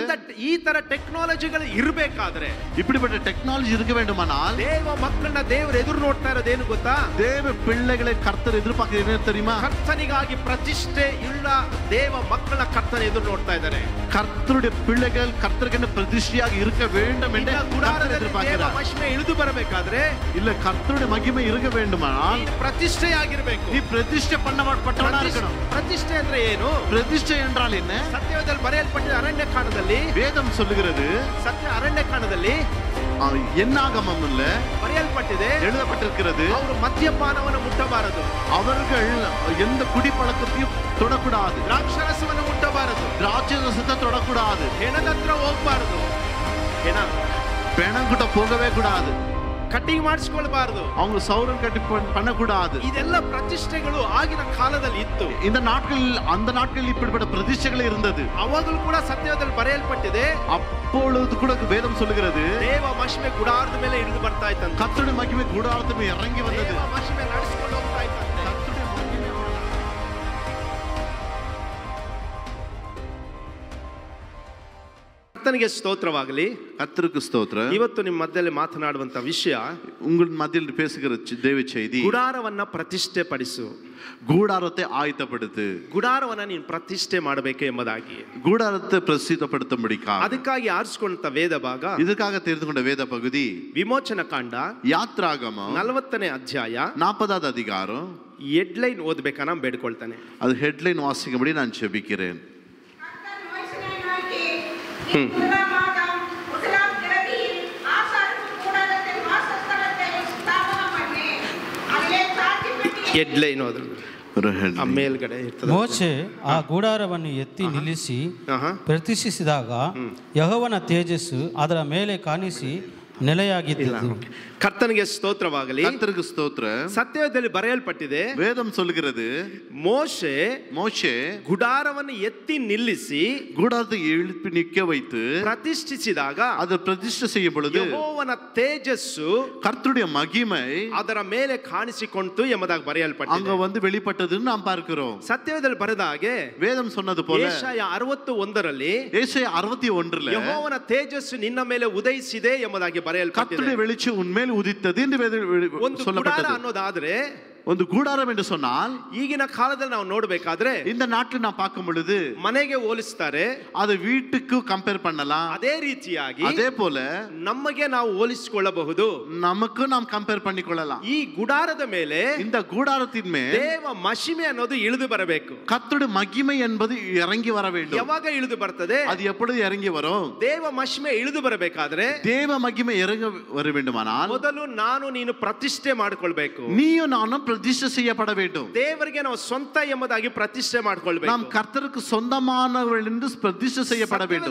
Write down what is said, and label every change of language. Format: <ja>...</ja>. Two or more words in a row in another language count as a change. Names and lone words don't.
<kn>ಈ ತರ ಟೆಕ್ನಾಲಜಿಗಳು ಇರಬೇಕಾದ್ರೆ,</kn> <ta>இப்படிப்பட்ட டெக்னாலஜி இருக்க வேண்டுமானால்</ta> <kn>ದೇವ ಮಕ್ಕಳನ್ನ ದೇವರು ಎದುರು ನೋಡ್ತಾ ಇರೋದೇನು ಗೊತ್ತಾ?</kn> <ta>தேவ பிள்ளைகளை கர்த்தர் எதிர்பார்க்கிறது என்ன தெரியுமா?</ta> <kn>ಕರ್ತನಿಗಾಗಿ ಪ್ರತಿಷ್ಠೆ ಇಲ್ಲ ದೇವ ಮಕ್ಕಳ ಕರ್ತನ ಎದುರು ನೋಡ್ತಾ ಇದ್ದಾರೆ.</kn> <ta>கர்த்தருடைய பிள்ளைகள் கர்த்தருக்கு பிரதிஷ்டையாக இருக்க வேண்டும் என்று கர்த்தர் எதிர்பார்க்கிறார்.</ta> <kn>ಮಹಿಮೆ ಇಳಿದು ಬರಬೇಕಾದ್ರೆ,</kn> <ta>இல்ல கர்த்தருடைய மகிமை இருக்க வேண்டுமானால்</ta> <kn>ಪ್ರತಿಷ್ಠೆ ಆಗಿರಬೇಕು.</kn> <ta>நீ பிரதிஷ்டை பண்ணப்பட்டவனா இருக்கணும்.</ta> <kn>ಪ್ರತಿಷ್ಠೆ ಅಂದ್ರೆ ಏನು?</kn> <ta>பிரதிஷ்டை என்றால் என்ன?</ta> <kn>ಸತ್ಯವೇದದಲ್ಲಿ ಬರೆಯಲ್ಪಟ್ಟಿದ ಅರಣ್ಯಕಾಂಡದಲ್ಲಿ</kn> <ta>வேதம் சொல்லுகிறது,</ta> <kn>ಸತ್ಯ ಅರಣ್ಯಕಾಂಡದಲ್ಲಿ</kn> <ta>என்னாகமம்ல</ta> <kn>ಬರೆಯಲ್ಪಟ್ಟಿದೆ,</kn> <ta>எழுதப்பட்டிருக்கிறது,</ta> <kn>ಅವರು ಮದ್ಯಪಾನವನ್ನು ಮುಟ್ಟಬಾರದು,</kn> <ta>அவர்கள் எந்த குடிப்பழக்கத்தையும் தொடக்கூடாது,</ta> <kn>ದ್ರಾಕ್ಷಾರಸವನ್ನು ಮುಟ್ಟಬಾರದು,</kn> <ta>திராட்சை ரசத்தை தொடக்கூடாது,</ta> <kn>ಹೆಣದ ಹತ್ರ ಹೋಗ್ಬಾರದು, ಹೆಣ</kn> <ta>பெணம் கிட்ட போகவே கூடாது,</ta> <kn>ಕಟ್ಟಿಂಗ್ ಮಾಡಿಸ್ಕೊಳ್ಬಾರದು,</kn> <ta>அவங்க சௌரம் கட்டி பண்ணக்கூடாது.</ta> <kn>ಇದೆಲ್ಲ ಪ್ರತಿಷ್ಠೆಗಳು ಆಗಿನ ಕಾಲದಲ್ಲಿ ಇತ್ತು.</kn> <ta>இந்த நாட்களில் அந்த நாட்களில் இப்படிப்பட்ட பிரதிஷ்டைகள் இருந்தது.</ta> <kn>ಅವಾಗಲೂ ಕೂಡ ಸತ್ಯವೇದದಲ್ಲಿ ಬರೆಯಲ್ಪಟ್ಟಿದೆ.</kn> <ta>அப்பொழுது கூட வேதம் சொல்லுகிறது,</ta> <kn>ದೇವ ಮಹಿಮೆ ಗುಡಾರದ ಮೇಲೆ ಇಳಿದು ಬರ್ತಾ ಇತ್ತಂತೆ.</kn> <ta>கர்த்தருடைய மகிமை கூடாரத்தின் மேல் இறங்கி வந்தது.</ta> <kn>ದೇವ ಮಹಿಮೆ ನಡೆಸಿಕೊಂಡು ಹೋಗ್ತಾ ಇತ್ತಂತೆ. ಕರ್ತನಿಗೆ ಸ್ತೋತ್ರವಾಗಲಿ.</kn> <ta>கர்த்தருக்கு ஸ்தோத்திரம்.</ta> <kn>ಇವತ್ತು ನಿಮ್ಮ ಮಧ್ಯದಲ್ಲಿ ಮಾತನಾಡುವಂತ ವಿಷಯ,</kn> <ta>உங்கள் மத்தியில் பேசுகிற தேவ செய்தி,</ta> <kn>ಗುಡಾರವನ್ನ ಪ್ರತಿಷ್ಠೆ ಪಡಿಸು,</kn> <ta>கூடாரத்தை ஆயத்தப்படுத்து,</ta> <kn>ಗುಡಾರವನ್ನ ನೀನು ಪ್ರತಿಷ್ಠೆ ಮಾಡಬೇಕು ಎಂಬುದಾಗಿ.</kn> <ta>கூடாரத்தை பிரசித்தப்படுத்தும்படிக்காக</ta> <kn>ಅದಕ್ಕಾಗಿ ಆರಿಸಿಕೊಂಡ ವೇದ ಭಾಗ,</kn> <ta>இதுக்காக தெரிந்து கொண்ட வேத பகுதி</ta> <kn>ವಿಮೋಚನ ಕಾಂಡ</kn> <ta>யாத்ராகமம்</ta> <kn>40ನೇ ಅಧ್ಯಾಯ</kn> <ta>40வது அதிகாரம்.</ta> <kn>ಹೆಡ್ಲೈನ್ ಓದ್ಬೇಕಾ? ನಾನು ಬೇಡ್ಕೊಳ್ತಾನೆ.</kn> <ta>அது ஹெட்லைன் வாசிக்கும்படி நான் ஜெபிக்கிறேன்.</ta> <kn>ಹೆಡ್ಲೈನ್ ಮೇಲ್ಗಡೆ ಇರ್ತದೆ. ಮೋಶೆ ಆ ಗುಡಾರವನ್ನು ಎತ್ತಿ ನಿಲ್ಲಿಸಿ ಪ್ರತಿಷ್ಠಿಸಿದಾಗ ಯೆಹೋವನ ತೇಜಸ್ಸು ಅದರ ಮೇಲೆ ಕಾಣಿಸಿ ನೆಲೆಯಾಗಿತ್ತು. ಕರ್ತನಿಗೆ ಸ್ತೋತ್ರವಾಗಲಿ.</kn> <ta>கர்த்தருக்கு ஸ்தோத்திரம்.</ta> <kn>ಸತ್ಯವೇದದಲ್ಲಿ ಬರೆಯಲ್ಪಟ್ಟಿದೆ,</kn> <ta>வேதம் சொல்லுகிறது,</ta> <kn>ಮೋಶೆ ಗುಡಾರವನ್ನು ಎತ್ತಿ ನಿಲ್ಲಿಸಿ</kn> <ta>கூடாரத்தை எழுப்பி நிற்க வைத்து</ta> <kn>ಪ್ರತಿಷ್ಠಿಸಿದಾಗ</kn> <ta>அதை பிரதிஷ்டை செய்யும் பொழுது</ta> <kn>ಯೆಹೋವನ ತೇಜಸ್ಸು</kn> <ta>கர்த்தருடைய மகிமை</ta> <kn>ಅದರ ಮೇಲೆ ಕಾಣಿಸಿಕೊಂಡಿತು ಎಂಬುದಾಗಿ ಬರೆಯಲ್ಪಟ್ಟಿದೆ.</kn> <ta>அங்க வந்து வெளிப்பட்டதுன்னு நாம் பார்க்கிறோம்.</ta> <kn>ಸತ್ಯವೇದದಲ್ಲಿ ಬರೆದ ಹಾಗೆ</kn> <ta>வேதம் சொன்னது போல</ta> <kn>ಯೆಶಾಯ 61ರಲ್ಲಿ</kn> <ta>ஏசாயா 61ல</ta> <kn>ಯೆಹೋವನ ತೇಜಸ್ಸು ನಿನ್ನ ಮೇಲೆ ಉದಯಿಸಿದೆ ಎಂಬುದಾಗಿ ಬರೆಯಲ್ಪಟ್ಟಿದೆ.</kn> <ta>கர்த்தருடைய வெளிச்சம் உன்மேல் உதித்தது என்று</ta> <kn>ಒಂದು ಗುಡಾರ</kn> <ta>சொல்லப்பட்டது.</ta> <kn>ಅನ್ನೋದಾದ್ರೆ,</kn> <ta>ಒಂದು கூடாரம் என்று சொன்னால்</ta> <kn>ಈಗಿನ ಕಾಲದಲ್ಲಿ ನಾವು ನೋಡಬೇಕಾದ್ರೆ</kn> <ta>இந்த நாட்டில் நாம் பார்க்கும் பொழுது</ta> <kn>ಮನೆಗೆ ಹೋಲಿಸ್ತಾರೆ,</kn> <ta>அதை வீட்டுக்கு கம்பேர் பண்ணலாம்.</ta> <kn>ಅದೇ ರೀತಿಯಾಗಿ</kn> <ta>அதே போல</ta> <kn>ನಮಗೆ ನಾವು ಹೋಲಿಸಿಕೊಳ್ಳಬಹುದು,</kn> <ta>நமக்கு நாம் கம்பேர் பண்ணிக்கொள்ளலாம்.</ta> <kn>ಈ ಗುಡಾರದ ಮೇಲೆ</kn> <ta>இந்த கூடாரத்தின் மேல்</ta> <kn>ದೇವ ಮಹಿಮೆ ಅನ್ನೋದು ಇಳಿದು ಬರಬೇಕು.</kn> <ta>கர்த்தருடைய மகிமை என்பது இறங்கி வர வேண்டும்.</ta> <kn>ಯಾವಾಗ ಇಳಿದು ಬರ್ತದೆ?</kn> <ta>அது எப்பொழுது இறங்கி வரும்?</ta> <kn>ದೇವ ಮಹಿಮೆ ಇಳಿದು ಬರಬೇಕಾದ್ರೆ</kn> <ta>தேவ மகிமை இறங்க வர வேண்டுமானால்</ta> <kn>ಮೊದಲು ನಾನು ನೀನು ಪ್ರತಿಷ್ಠೆ ಮಾಡಿಕೊಳ್ಬೇಕು.</kn> <ta>நீயும் நானும் பிரதிஷ்டை செய்யப்பட வேண்டும்.</ta> <kn>ದೇವರಿಗೆ ನಾವು ಸ್ವಂತ ಎಂಬುದಾಗಿ ಪ್ರತಿಷ್ಠೆ ಮಾಡಿಕೊಳ್ಬೇಕು.</kn> <ta>நாம் கர்த்தருக்கு சொந்தமானவர்கள் என்று பிரதிஷ்டை செய்யப்பட வேண்டும்.</ta>